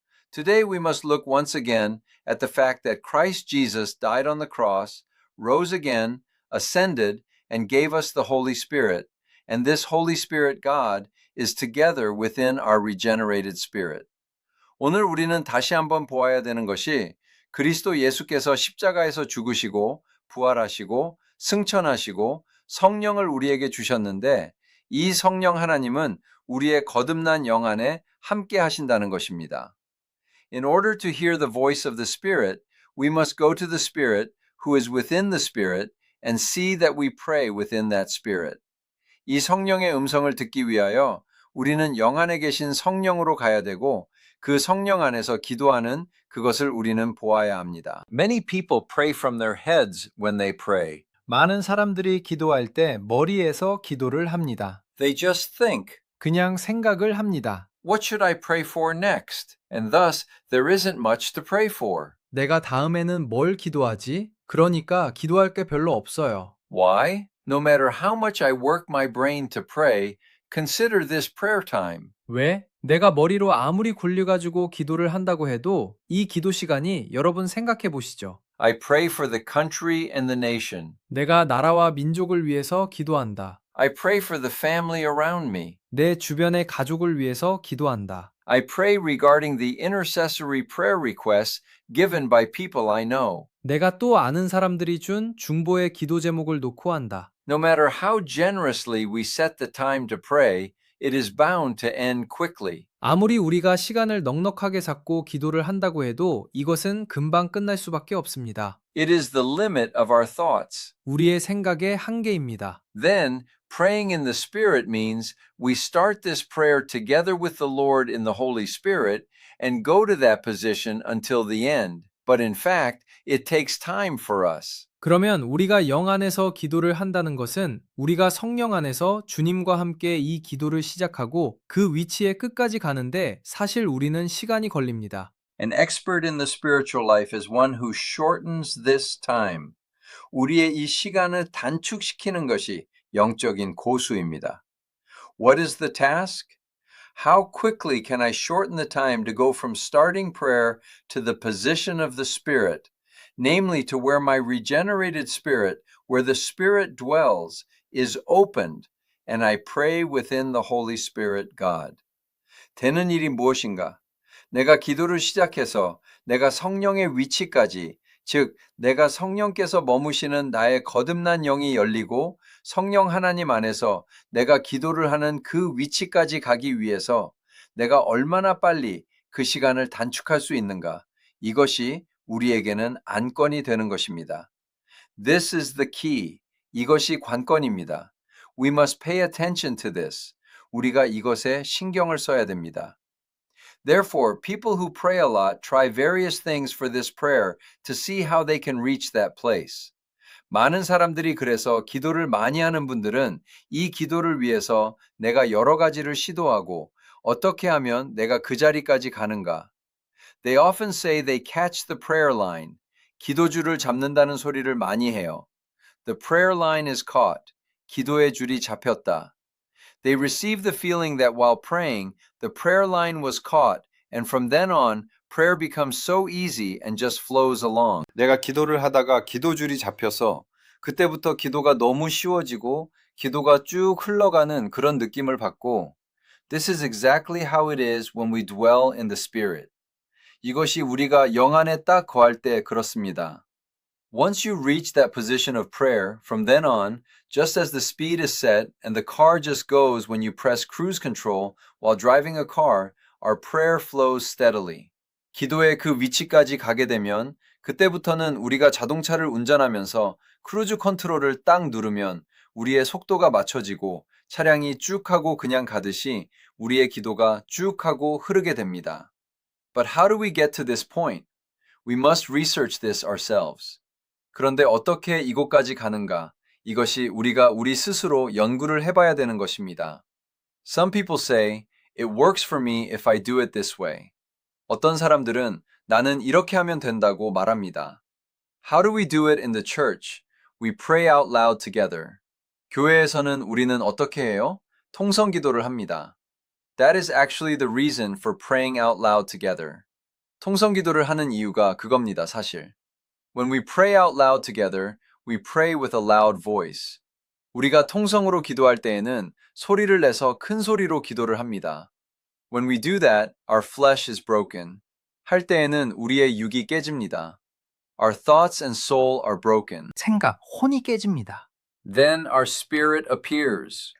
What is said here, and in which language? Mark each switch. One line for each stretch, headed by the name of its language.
English: Today we must look once again at the fact that Christ Jesus died on the cross, rose again, ascended, and gave us the Holy Spirit, and this Holy Spirit God is together within our regenerated spirit.
Korean: 오늘 우리는 다시 한번 보아야 되는 것이 그리스도 예수께서 십자가에서 죽으시고 부활하시고 승천하시고 성령을 우리에게 주셨는데 이 성령 하나님은 우리의 거듭난 영 안에 함께 하신다는 것입니다.
English: In order to hear the voice of the Spirit, we must go to the Spirit who is within the Spirit and see that we pray within that Spirit.
Korean: 이 성령의 음성을 듣기 위하여 우리는 영 안에 계신 성령으로 가야 되고 그 성령 안에서 기도하는 그것을 우리는 보아야 합니다.
English: Many people pray from their heads when they pray.
Korean: 많은 사람들이 기도할 때 머리에서 기도를 합니다.
English: They just think,
Korean: 그냥 생각을 합니다.
English: what should I pray for next? And thus, there isn't much to pray for.
Korean: 내가 다음에는 뭘 기도하지? 그러니까 기도할 게 별로 없어요.
English: Why? No matter how much I work my brain to pray, consider this prayer time.
Korean: 왜? 내가 머리로 아무리 굴려가지고 기도를 한다고 해도 이 기도 시간이 여러분 생각해 보시죠.
English: I pray for the country and the nation.
Korean: 내가 나라와 민족을 위해서 기도한다.
English: I pray for the family around me.
Korean: 내 주변의 가족을 위해서 기도한다.
English: I pray regarding the intercessory prayer requests given by people I know.
Korean: 내가 또 아는 사람들이 준 중보의 기도 제목을 놓고 한다.
English: No matter how generously we set the time to pray, it is bound to end quickly.
Korean: 아무리 우리가 시간을 넉넉하게 잡고 기도를 한다고 해도 이것은 금방 끝날 수밖에 없습니다.
English: It is the limit of our thoughts.
Korean: 우리의 생각의 한계입니다.
English: Then, praying in the Spirit means we start this prayer together with the Lord in the Holy Spirit and go to that position until the end. But in fact, it takes time for us.
Korean: 그러면 우리가 영 안에서 기도를 한다는 것은 우리가 성령 안에서 주님과 함께 이 기도를 시작하고 그 위치에 끝까지 가는데 사실 우리는 시간이 걸립니다.
English: An expert in the spiritual life is one who shortens this time.
Korean: 우리의 이 시간을 단축시키는 것이 영적인 고수입니다.
English: What is the task? How quickly can I shorten the time to go from starting prayer to the position of the Spirit, namely to where my regenerated spirit, where the Spirit dwells, is opened, and I pray within the Holy Spirit God.
Korean: 되는 일이 무엇인가? 내가 기도를 시작해서 내가 성령의 위치까지, 즉 내가 성령께서 머무시는 나의 거듭난 영이 열리고 성령 하나님 안에서 내가 기도를 하는 그 위치까지 가기 위해서 내가 얼마나 빨리 그 시간을 단축할 수 있는가? 이것이 우리에게는 안건이 되는 것입니다.
English: This is the key.
Korean: 이것이 관건입니다.
English: We must pay attention to this.
Korean: 우리가 이것에 신경을 써야 됩니다.
English: Therefore, people who pray a lot try various things for this prayer to see how they can reach that place.
Korean: 많은 사람들이 그래서 기도를 많이 하는 분들은 이 기도를 위해서 내가 여러 가지를 시도하고 어떻게 하면 내가 그 자리까지 가는가?
English: They often say they catch the prayer line.
Korean: 기도줄을 잡는다는 소리를 많이 해요.
English: The prayer line is caught.
Korean: 기도의 줄이 잡혔다.
English: They receive the feeling that while praying, the prayer line was caught, and from then on, prayer becomes so easy and just flows along.
Korean: 내가 기도를 하다가 기도줄이 잡혀서 그때부터 기도가 너무 쉬워지고 기도가 쭉 흘러가는 그런 느낌을 받고
English: This is exactly how it is when we dwell in the Spirit.
Korean: 이것이 우리가 영 안에 딱 거할 때 그렇습니다.
English: Once you reach that position of prayer, from then on, just as the speed is set and the car just goes when you press cruise control while driving a car, our prayer flows steadily.
Korean: 기도의 그 위치까지 가게 되면 그때부터는 우리가 자동차를 운전하면서 크루즈 컨트롤을 딱 누르면 우리의 속도가 맞춰지고 차량이 쭉 하고 그냥 가듯이 우리의 기도가 쭉 하고 흐르게 됩니다.
English: But how do we get to this point? We must research this ourselves.
Korean: 그런데 어떻게 이곳까지 가는가? 이것이 우리가 우리 스스로 연구를 해봐야 되는 것입니다.
English: Some people say, it works for me if I do it this way.
Korean: 어떤 사람들은 나는 이렇게 하면 된다고 말합니다.
English: How do we do it in the church? We pray out loud together.
Korean: 교회에서는 우리는 어떻게 해요? 통성 기도를 합니다.
English: That is actually the reason for praying out loud together.
Korean: 통성 기도를 하는 이유가 그겁니다, 사실.
English: When we pray out loud together, we pray with a loud voice.
Korean: 우리가 통성으로 기도할 때에는 소리를 내서 큰 소리로 기도를 합니다.
English: When we do that, our flesh is broken.
Korean: 할 때에는 우리의 육이 깨집니다.
English: our thoughts and soul are broken.
Korean: 생각, 혼이 깨집니다.
English: Then our spirit appears.